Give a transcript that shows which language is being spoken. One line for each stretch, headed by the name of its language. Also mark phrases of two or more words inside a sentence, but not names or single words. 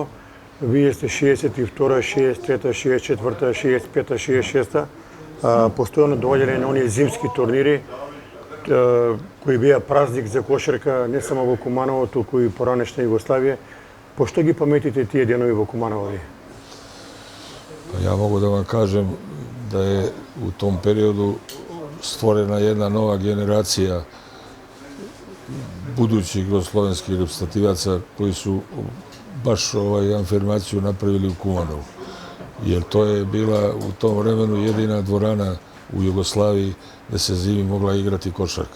Macedonian: Вие сте 62, 63, 64, 65, 66. Постојано доаѓале на оние зимски турнири, кои беа празник за кошарка не само во Куманово, туку и поранешна Југославија. Пошто ги паметите тие денови во Куманово?
Serbian: Pa ja mogu da vam kažem, da je u tom periodu stvorena jedna nova generacija budućih jugoslovenskih reprezentativaca koji su baš afirmaciju napravili u Kumanovu. Jer to je bila u tom vremenu jedina dvorana u Jugoslaviji gde se zimi mogla igrati košarka.